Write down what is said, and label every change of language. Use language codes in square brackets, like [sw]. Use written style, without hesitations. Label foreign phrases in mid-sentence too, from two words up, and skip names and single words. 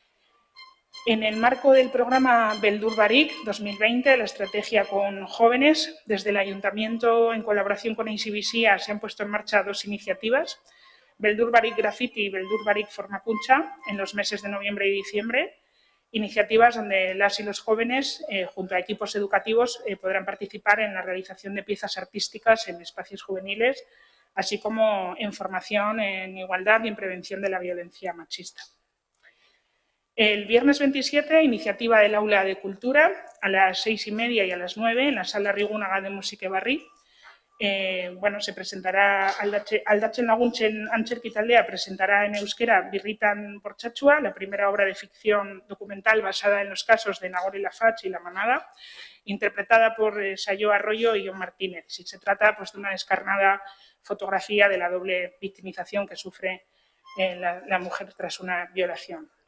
[es] En el marco del programa Beldur Barik 2020, la estrategia con jóvenes, desde el Ayuntamiento, en colaboración con Insibisia, se han puesto en marcha dos iniciativas, Beldur Barik Graffiti y Beldur Barik Formakuncha, en los meses de noviembre y diciembre, iniciativas donde las y los jóvenes, junto a equipos educativos, podrán participar en la realización de piezas artísticas en espacios juveniles, así como en formación en igualdad y en prevención de la violencia machista. El viernes 27, iniciativa del Aula de Cultura, a las 6:30 y a las 9, en la sala Rigúnaga de Musiquebarri. Bueno, se presentará Aldatzen Laguntzen Antzerki Taldea presentará en euskera Birritan Portxatxua, la primera obra de ficción documental basada en los casos de Nagore Laffach y La Manada, interpretada por Sayo Arroyo y John Martínez. Si se trata pues, de una descarnada fotografía de la doble victimización que sufre la mujer tras una violación.